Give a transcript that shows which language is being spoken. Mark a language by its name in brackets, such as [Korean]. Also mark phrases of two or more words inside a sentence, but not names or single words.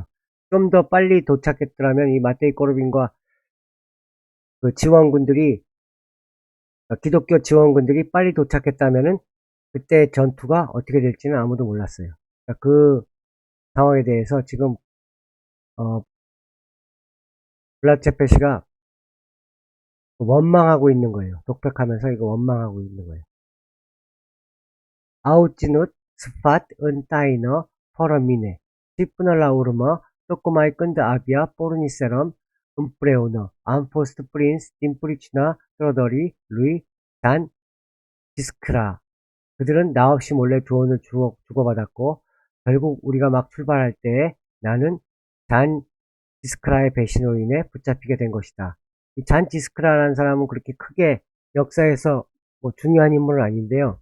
[Korean] 좀 더 빨리 도착했더라면 이 마테이 꼬르빈과 그 기독교 지원군들이 빨리 도착했다면은 그때 전투가 어떻게 될지는 아무도 몰랐어요. 그러니까 그 상황에 대해서 지금 블라체페시가 원망하고 있는 거예요. 독백하면서 이거 원망하고 있는 거예요. [Romanian] Auținut sfat în taină, fără mine, și până la urmă, tocmai când abia porniserăm împreună, am fost prins din pricina trădării lui 단 지스크라. [Korean] 그들은 나 없이 몰래 조언을 주고받았고, 결국 우리가 막 출발할 때에 나는 잔 지스크라의 배신으로 인해 붙잡히게 된 것이다. 이 잔 지스크라라는 사람은 그렇게 크게 역사에서 뭐 중요한 인물은 아닌데요.